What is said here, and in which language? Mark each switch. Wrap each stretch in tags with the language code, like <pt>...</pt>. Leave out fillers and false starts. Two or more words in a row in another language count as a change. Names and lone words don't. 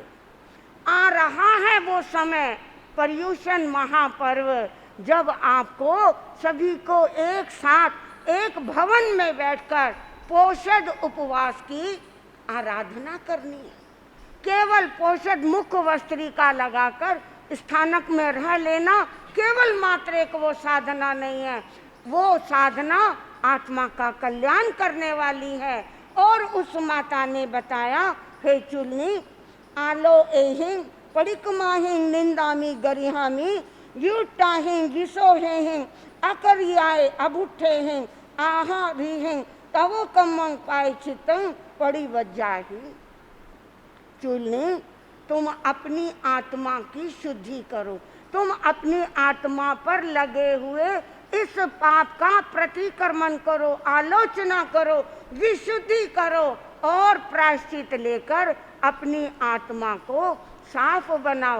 <hi>आ रहा है वो समय, पर्युषण महापर्व, जब आपको सभी को एक साथ एक भवन में बैठकर पोषद उपवास की आराधना करनी है। केवल पोषद मुख वस्त्रिका लगाकर स्थानक में रह लेना केवल मात्र एक वो साधना नहीं है। वो साधना आत्मा का कल्याण करने वाली है। और उस माता ने बताया,</hi> <pra>हे चुलनी, आलो एहिं पड़िकमाहिं निंदामी गरिहामी युटाहिं विसोहें अकरियाए अबुठेहिं आहा रीहिं तवो कम्मं पाए चित्तं पड़ी वज्जाही।</pra> <hi>चुलनी, तुम अपनी आत्मा की शुद्धि करो, तुम अपनी आत्मा पर लगे हुए इस पाप का प्रतिक्रमण करो, आलोचना करो, विशुद्धि करो और प्रायश्चित लेकर अपनी आत्मा को साफ बनाओ।</hi>